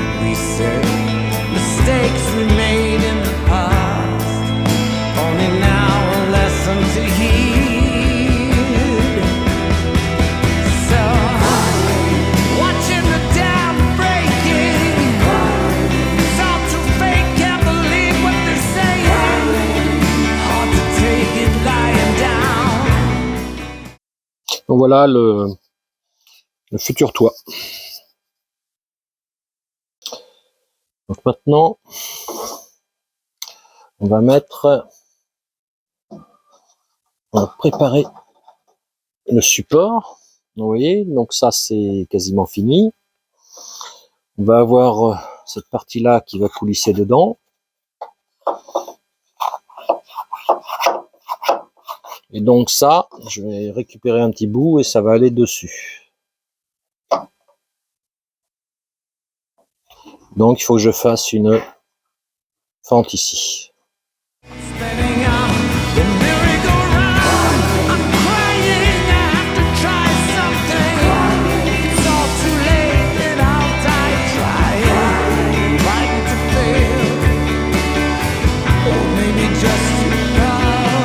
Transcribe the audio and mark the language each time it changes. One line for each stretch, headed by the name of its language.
English: We said mistakes we made in the past, only now a lesson to heed. So, watching the dam breaking, it's all too fake, can't believe what they're saying. Hard to take it lying down.
French: Donc voilà le futur toit. Donc maintenant, on va préparer le support. Vous voyez, donc ça c'est quasiment fini. On va avoir cette partie-là qui va coulisser dedans. Et donc ça, je vais récupérer un petit bout et ça va aller dessus. Donc il faut que je fasse une fente ici.
English: Spinning on the merry-go-round. I'm crying, I have to try something. It's all too late, and I'll die trying. Fighting to fail, or maybe just too proud.